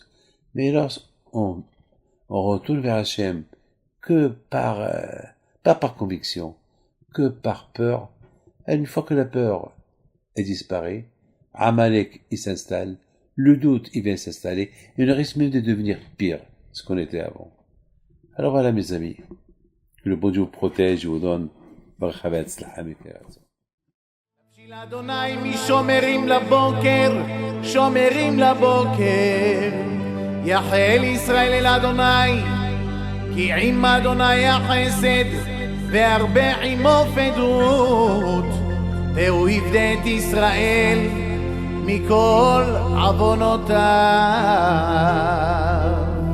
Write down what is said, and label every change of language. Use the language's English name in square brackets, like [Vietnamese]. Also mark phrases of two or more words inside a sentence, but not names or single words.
[French] Mais lorsqu'on retourne vers Hachem que pas par conviction, que par peur, et une fois que la peur est disparaît, Amalek il s'installe, le doute il vient s'installer, et on risque même de devenir pire ce qu'on était avant. Alors voilà mes amis, que le bon Dieu vous protège et vous donne [Hebrew] ברכה והצלחה מקרב זאת. של אדוני משומרים לבוקר, שומרים לבוקר, יחל ישראל אל אדוני, כי עם אדוני החסד, והרבה עמו פדות, והוא יפדה את ישראל מכל עוונותיו.